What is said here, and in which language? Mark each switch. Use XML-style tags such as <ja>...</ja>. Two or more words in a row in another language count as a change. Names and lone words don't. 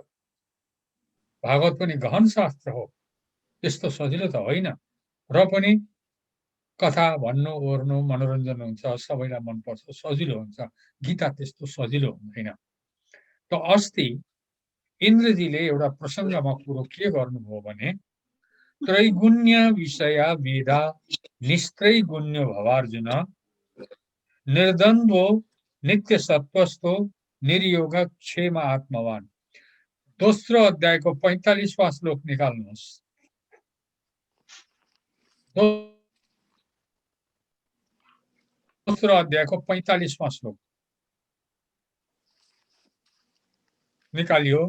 <ne>भागवत पनि गहन शास्त्र हो, त्यस्तो सजिलो त होइन। र पनि कथा भन्नु ओर्नु मनोरञ्जन हुन्छ, सबैलाई मनपर्छ, सजिलो हुन्छ। गीता त्यस्तो सजिलो हुँदैन। त अस्ति इन्द्रजीले एउटा प्रसङ्गमा कुरो के गर्नुभयो भने,</ne> <sa>त्रैगुण्य विषया वेदा निस्त्रैगुण्य भवार्जुन निर्द्वन्द्वो नित्य सत्वस्थो निर्योग क्षेम आत्मवान।</sa> <ne>दोस्रो अध्यायको 45वां श्लोक निकाल्नुहोस्। दोस्रो अध्यायको 45वां श्लोक निकालियो।</ne>